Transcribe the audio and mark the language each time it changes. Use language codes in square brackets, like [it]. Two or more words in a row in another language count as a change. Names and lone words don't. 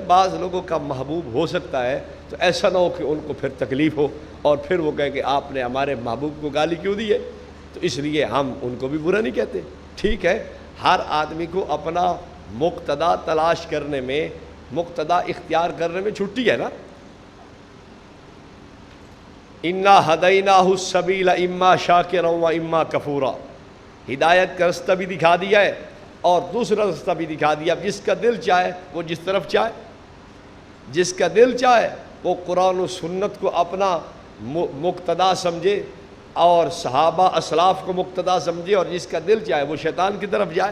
[ur] بعض لوگوں کا محبوب ہو سکتا ہے تو ایسا نہ ہو کہ ان کو پھر تکلیف ہو اور پھر وہ کہے کہ آپ نے ہمارے محبوب کو گالی کیوں دی ہے، تو اس لیے ہم ان کو بھی برا نہیں کہتے۔ ٹھیک ہے، ہر آدمی کو اپنا مقتدا تلاش کرنے میں، مقتدا اختیار کرنے میں چھٹی ہے نا۔ [ar] انا ہدیناہ السبیل اما شاکرا و اما کفورا، [ur] ہدایت کا رستہ بھی دکھا دیا ہے اور دوسرا رستہ بھی دکھا دیا۔ جس کا دل چاہے وہ جس طرف چاہے، جس کا دل چاہے وہ قرآن و سنت کو اپنا مقتدا سمجھے اور صحابہ اسلاف کو مقتدا سمجھے اور جس کا دل چاہے وہ شیطان کی طرف جائے.